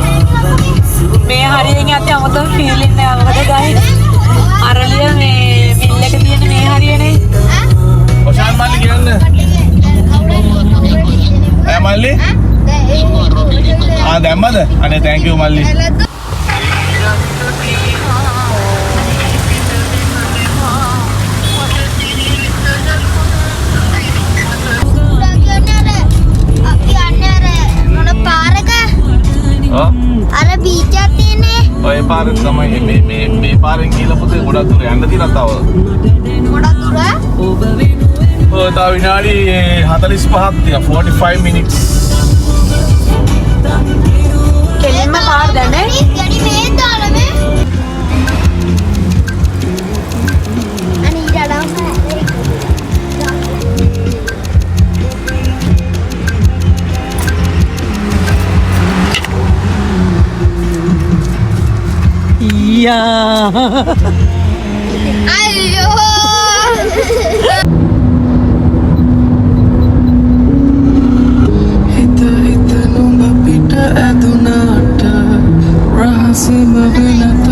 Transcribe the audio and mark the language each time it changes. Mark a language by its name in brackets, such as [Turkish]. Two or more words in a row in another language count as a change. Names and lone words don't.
[Sinhala] මේ හරියෙන් යද්දී අමතම ෆීලින් එක මොකද ගහන්නේ? අරලිය මේ මිල් එක තියෙන මේ හරියනේ. ඔෂාන් මල්ලි කියන්න. මල්ලි? දැම්මද? අනේ [English] thank you [Sinhala] මල්ලි. අර බීච් එක තියෙන්නේ. ඔය පාරේ තමයි මේ පාරෙන් ගිහලා පුතේ ගොඩක් දුර යන්න තියෙනවා තව. ගොඩක් දුර? ඔය තව විනාඩි 45ක් තියෙනවා 45 minutes. කෙලින්ම පාර දැනේ. යඩි මේ දාලමේ. අනේ ඉඩලා Ayo. Hita nunggu pita adunata, rahasima binata